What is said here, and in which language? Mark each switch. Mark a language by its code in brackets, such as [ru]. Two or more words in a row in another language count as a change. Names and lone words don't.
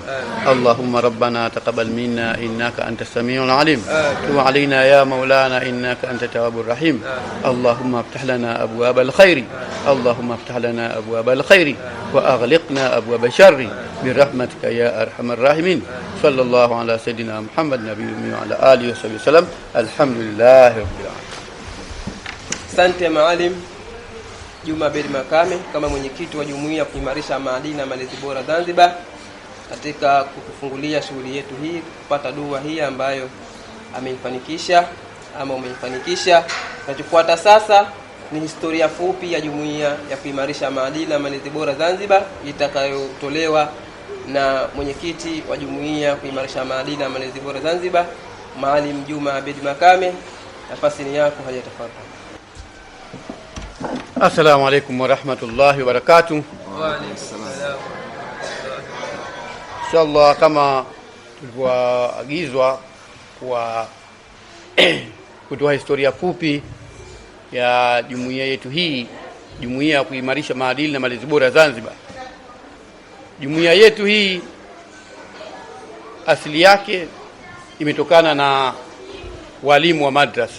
[ar] اللهم ربنا تقبل منا إنك أنت السميع العليم، تب علينا يا مولانا إنك أنت التواب الرحيم. اللهم افتح لنا أبواب الخير، اللهم افتح لنا أبواب الخير وأغلقنا أبواب الشر برحمتك يا أرحم الراحمين. صلى الله على سيدنا محمد نبي الأمي وعلى آله وصحبه وسلم. الحمد لله رب العالمين. [sw] Asante Maalim Juma Abedi Makame kama mwenyekiti wa jumuiya kuimarisha maadili na malezi bora Zanzibar, katika kutufungulia shughuli yetu hii, kupata dua hii ambayo ameifanikisha ama umeifanikisha. Tunachofuata sasa ni historia fupi ya jumuiya ya kuimarisha maadili na malezi bora Zanzibar itakayotolewa na mwenyekiti wa jumuiya kuimarisha maadili na malezi bora Zanzibar, Maalim Juma Abedi Makame. Nafasi ni yako, hajatafadhali. [ar] السلام عليكم ورحمة الله وبركاته. وعليكم السلام. [sw] Inshallah, kama tulivyoagizwa kwa kutoa historia fupi ya jumuiya yetu hii, jumuiya ya kuimarisha maadili na malezi bora Zanzibar. Jumuiya yetu hii asili yake imetokana na walimu wa madrasa.